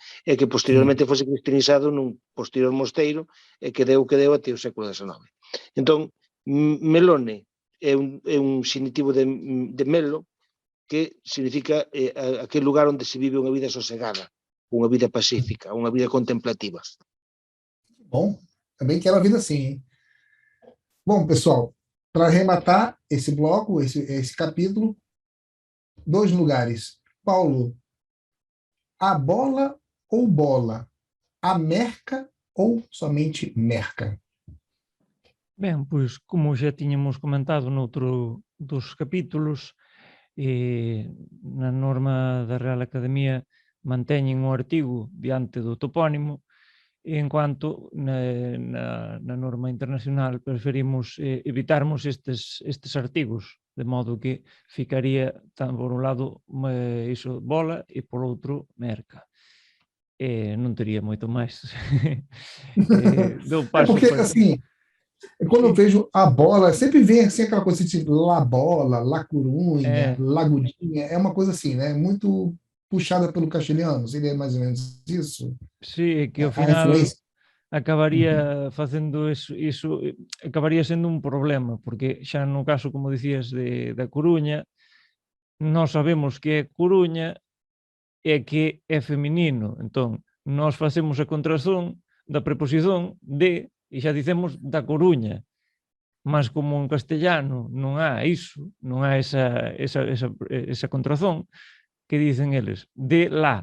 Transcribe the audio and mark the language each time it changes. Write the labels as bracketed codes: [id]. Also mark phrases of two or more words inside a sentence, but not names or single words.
[gl] E que posteriormente fose cristianizado nun posterior mosteiro e que deu até o século XIX. Entón, melone é un xinitivo de melo, que significa aquel lugar onde se vive unha vida sosegada, unha vida pacífica, unha vida contemplativa. [pt] Bom, também quero a vida assim, hein? Bom, pessoal, para arrematar esse bloco, esse capítulo, 2 lugares. Paulo, a bola ou bola? A merca ou somente merca? [gl] Ben, pois, como xa tiñamos comentado noutro dos capítulos, na norma da Real Academia manteñen o artigo diante do topónimo, en cuanto na norma internacional preferimos evitarmos estes artigos, de modo que ficaría por un lado iso bola e por outro merca. Non tería moito máis. Dou paso [pt] porque, para... assim, quando eu vejo a bola, sempre vem assim aquela coisa de La Bola, La Corunha, Lagudinha, é uma coisa assim, né? Muito puxada pelo castelhano, seria mais ou menos isso? [gl] Sí, que ao A final [pt] influência. [gl] acabaría facendo iso acabaría sendo un problema, porque xa no caso, como dicías, da Coruña, nós sabemos que é Coruña e que é feminino, entón, nós facemos a contrazón da preposición de, e xa dicemos da Coruña, mas como en castellano non há iso, non há esa contrazón, que dicen eles, [es] de la.